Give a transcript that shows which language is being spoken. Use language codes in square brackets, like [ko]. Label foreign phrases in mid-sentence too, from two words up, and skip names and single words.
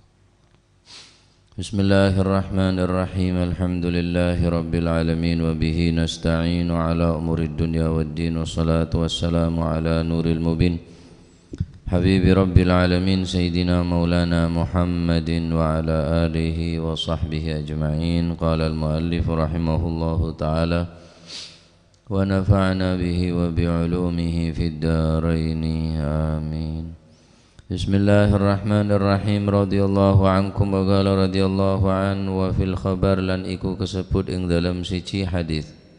[ar] بسم الله الرحمن الرحيم الحمد لله رب العالمين وبه نستعين على أمور الدنيا والدين والصلاة والسلام على نور المبين حبيب رب العالمين سيدنا مولانا محمد وعلى آله وصحبه أجمعين. قال المؤلف رحمه الله تعالى ونفعنا به وبعلومه في الدارين آمين. بسم الله الرحمن الرحيم رضي الله عنكم وقال رضي الله عن وفي الخبر [jv] lan iku kesebut ing dalam siji hadis.